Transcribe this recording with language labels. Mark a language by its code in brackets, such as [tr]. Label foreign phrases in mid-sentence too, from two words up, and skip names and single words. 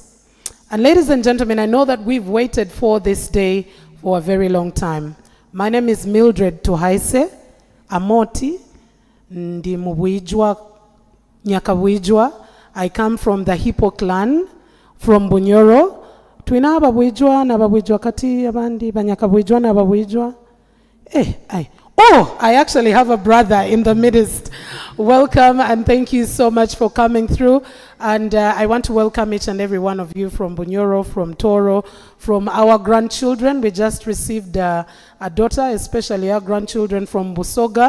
[en] And ladies and gentlemen, I know that we've waited for this day for a very long time. My name is Mildred Tuhaise Amoti Ndi Mubwijwa Nyakabwijwa. I come from the Hippo clan from Bunyoro. [nyo] Twina ababwijwa na babwijwa kati abandi banyakabwijwa na babwijwa. [en] Oh, I actually have a brother in the midst. Welcome and thank you so much for coming through. And I want to welcome each and every one of you from Bunyoro, from Toro, from our grandchildren. We just received a daughter, especially our grandchildren from Busoga.